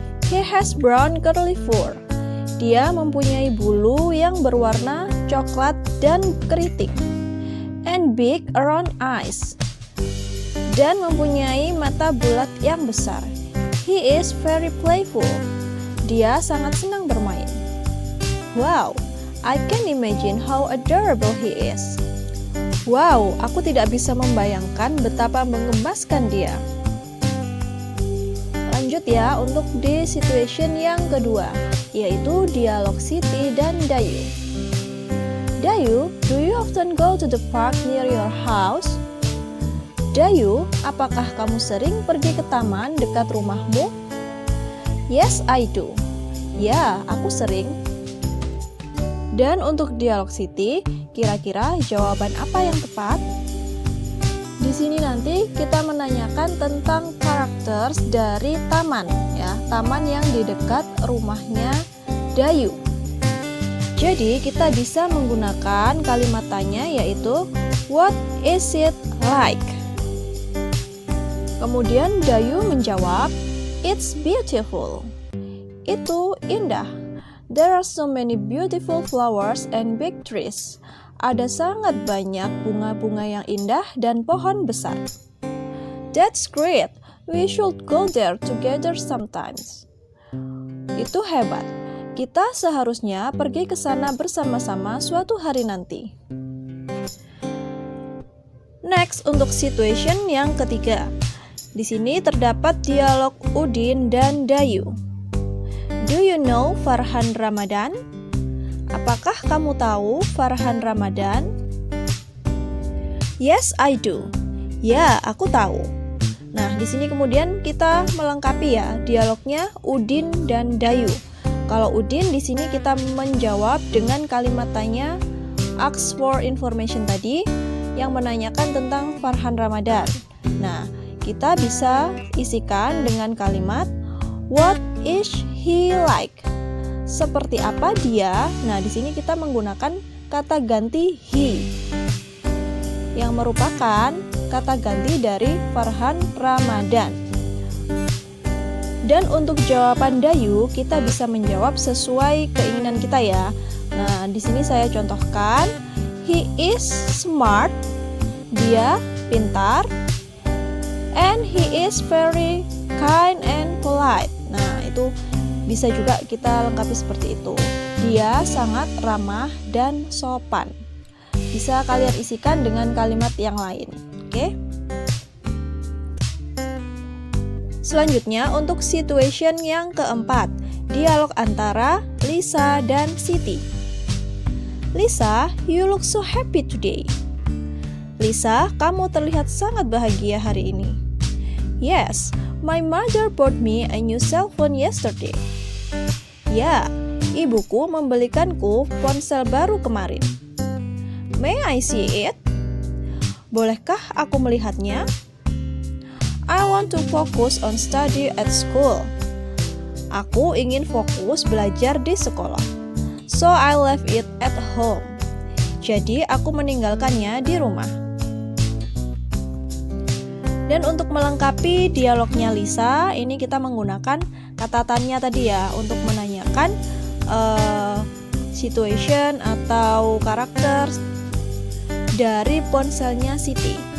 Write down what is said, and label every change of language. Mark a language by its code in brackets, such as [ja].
[en] He has brown curly fur. [id] Dia mempunyai bulu yang berwarna coklat dan keriting. [en] And big round eyes. [id] Dan mempunyai mata bulat yang besar. [en] He is very playful. [id] Dia sangat senang bermain. [en] Wow, I can imagine how adorable he is. [id] Wow, aku tidak bisa membayangkan betapa menggemaskan dia. Lanjut ya untuk di situation yang kedua, yaitu dialog Siti dan Dayu. [en] Dayu, do you often go to the park near your house? [id] Dayu, apakah kamu sering pergi ke taman dekat rumahmu? [en] Yes, I do. [id] Ya, aku sering. Dan untuk dialog Siti, kira-kira jawaban apa yang tepat? Di sini nanti kita menanyakan tentang karakters dari taman, ya, taman yang di dekat rumahnya Dayu. Jadi kita bisa menggunakan kalimat tanya yaitu [en] what is it like? [id] Kemudian Dayu menjawab, [en] it's beautiful. [id] Itu indah. [en] There are so many beautiful flowers and big trees. [id] Ada sangat banyak bunga-bunga yang indah dan pohon besar. [en] That's great. We should go there together sometimes. [id] Itu hebat. Kita seharusnya pergi ke sana bersama-sama suatu hari nanti. Next, untuk situation yang ketiga. Di sini terdapat dialog Udin dan Dayu. [en] Do you know Farhan Ramadan? [id] Apakah kamu tahu Farhan Ramadan? [en] Yes, I do. [id] Ya, aku tahu. Nah, di sini kemudian kita melengkapi ya dialognya Udin dan Dayu. Kalau Udin di sini kita menjawab dengan kalimat tanya ask for information tadi yang menanyakan tentang Farhan Ramadan. Nah, kita bisa isikan dengan kalimat [en] what is he like? [id] Seperti apa dia? Nah, di sini kita menggunakan kata ganti he yang merupakan kata ganti dari Farhan Ramadan. Dan untuk jawaban Dayu, kita bisa menjawab sesuai keinginan kita ya. Nah, di sini saya contohkan, [en] he is smart, [id] dia pintar, [en] and he is very kind and polite. [id] Nah, itu bisa juga kita lengkapi seperti itu. Dia sangat ramah dan sopan. Bisa kalian isikan dengan kalimat yang lain. Oke? Selanjutnya untuk situation yang keempat, dialog antara Lisa dan Siti. [en] Lisa, you look so happy today. [id] Lisa, kamu terlihat sangat bahagia hari ini. [en] Yes, my mother bought me a new cell phone yesterday. [id] Ya, ibuku membelikanku ponsel baru kemarin. [en] May I see it? [id] Bolehkah aku melihatnya? [en] I want to focus on study at school. [id] Aku ingin fokus belajar di sekolah. [en] So I left it at home. [id] Jadi aku meninggalkannya di rumah. Dan untuk melengkapi dialognya Lisa, ini kita menggunakan kata tanya tadi ya untuk menanyakan situation atau karakter dari ponselnya Siti.